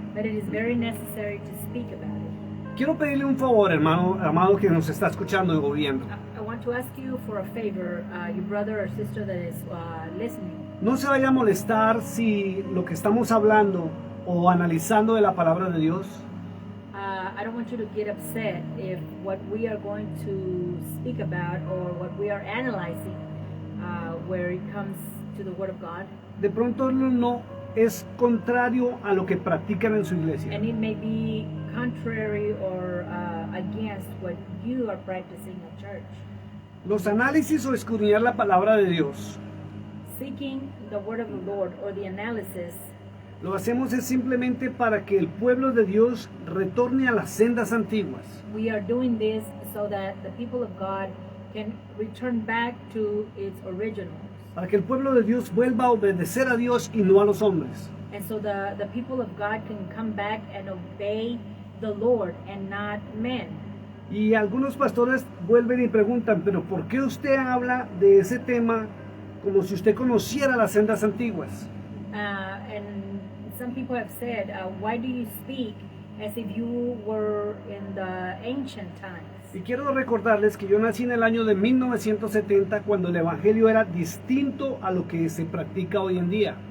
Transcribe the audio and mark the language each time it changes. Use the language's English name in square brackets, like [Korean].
[English] But it is very necessary to speak about it. [Spanish] Quiero pedirle un favor, hermano amado que nos está escuchando y viendo. [English] I want to ask you for a favor, your brother or sister that is listening. [Spanish] No se vaya a molestar si lo que estamos hablando o analizando de la palabra de Dios [English] I don't want you to get upset if what we are going to speak about or what we are analyzing where it comes to the Word of God. [Spanish] De pronto no es contrario a lo que practican en su iglesia. [English] And it may be contrary or against what you are practicing at church. [Spanish] Los análisis o escudriñar la palabra de Dios, [English] seeking the Word of the Lord or the analysis, [Spanish] lo hacemos es simplemente para que el pueblo de Dios retorne a las sendas antiguas. [English] We are doing this so that the people of God can return back to its originals. [Spanish] Para que el pueblo de Dios vuelva a obedecer a Dios y no a los hombres. [English] And so the people of God can come back and obey the Lord and not men. [Spanish] Y algunos pastores vuelven y preguntan, pero ¿por qué usted habla de ese tema como si usted conociera las sendas antiguas? [English] And some people have said, why do you speak as if you were in the ancient times? [Spanish] Y quiero recordarles que yo nací en el año de 1970 cuando el evangelio era distinto a lo que se practica hoy en día.